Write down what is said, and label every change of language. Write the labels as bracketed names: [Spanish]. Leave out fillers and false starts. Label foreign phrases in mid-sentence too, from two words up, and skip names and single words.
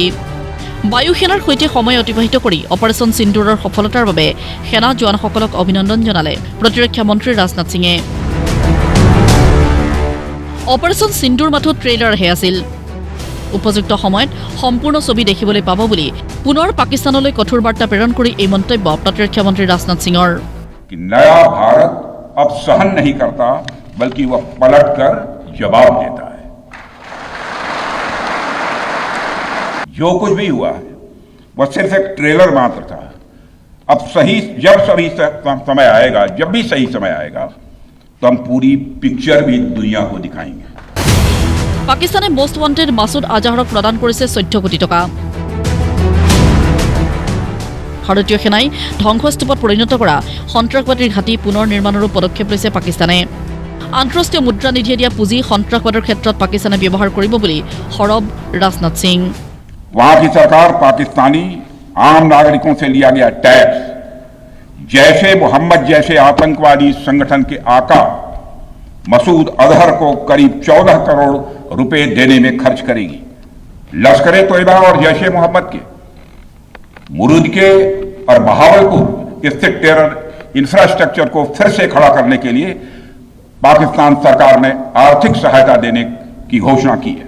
[Assamese] বায়ুসেনাৰ সৈতে সময় অতিবাহিত কৰি অপাৰেশ্যন সিন্দুৰৰ সফলতাৰ বাবে সেনা জোৱানসকলক অভিনন্দন জনালে প্ৰতিৰক্ষা মন্ত্ৰী ৰাজনাথ সিঙে। অপাৰেশ্যন সিন্দুৰ মাথো ট্ৰেইলাৰহে আছিল। উপযুক্ত সময়ত সম্পূৰ্ণ ছবি দেখিবলৈ পাব বুলি পুনৰ পাকিস্তানলৈ কঠোৰ বাৰ্তা প্ৰেৰণ কৰি এই মন্তব্য প্ৰতিৰক্ষা মন্ত্ৰী ৰাজনাথ সিঙৰ। [Hindi] नया भारत अब सहन नहीं करता बल्कि वह पलटकर जवाब देता है। जो कुछ भी हुआ है वह सिर्फ एक ट्रेलर मात्र था। अब जब समय आएगा, जब भी सही समय आएगा तो हम पूरी पिक्चर भी दुनिया को दिखाएंगे। [Assamese] পাকিস্তানে [English] most wanted [Assamese] মাছুদ আজাহৰক প্ৰদান কৰিছে 14 কোটি টকা। ভাৰতীয় সেনাই ধ্বংসস্তূপত পৰিণত কৰা সন্ত্ৰাসবাদীৰ ঘাটি পুনৰ নিৰ্মাণৰো পদক্ষেপ লৈছে পাকিস্তানে। আন্তঃৰাষ্ট্ৰীয় মুদ্ৰা নিধিয়ে দিয়া পুঁজি সন্ত্ৰাসবাদৰ ক্ষেত্ৰত পাকিস্তানে ব্যৱহাৰ কৰিব বুলি সৰব ৰাজনাথ সিং। [Hindi] वहां की सरकार पाकिस्तानी आम नागरिकों से लिया गया टैक्स जैशे मोहम्मद जैसे आतंकवादी संगठन के आका मसूद अजहर को करीब 14 करोड़ रुपए देने में खर्च करेगी। लश्कर-ए तोयबा और जैशे मोहम्मद के मुरूद के और बहावलपुर स्थित [English] terror infrastructure [Hindi] को फिर से खड़ा करने के लिए पाकिस्तान सरकार ने आर्थिक सहायता देने की घोषणा की है।